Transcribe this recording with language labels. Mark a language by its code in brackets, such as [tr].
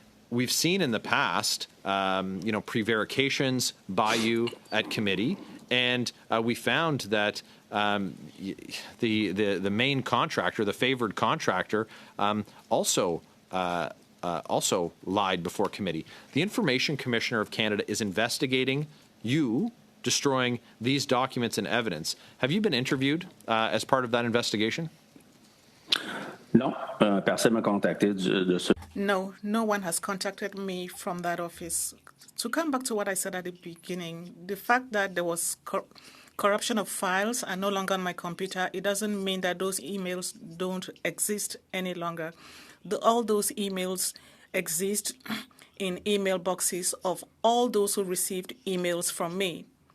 [en] We've seen in the past, you know, prevarications by you at committee, and we found that the main contractor, the favored contractor, also lied before committee. The Information Commissioner of Canada is investigating you destroying these documents and evidence. Have you been interviewed as part of that investigation? [fr] No, personne m'a contacté de ce. [en] No, no one has contacted me from that office. To come back to what I said at the beginning, the fact that there was corruption of files are no longer on my computer, it doesn't mean that those emails don't exist any longer. All those emails exist in email boxes of all those who received emails from me.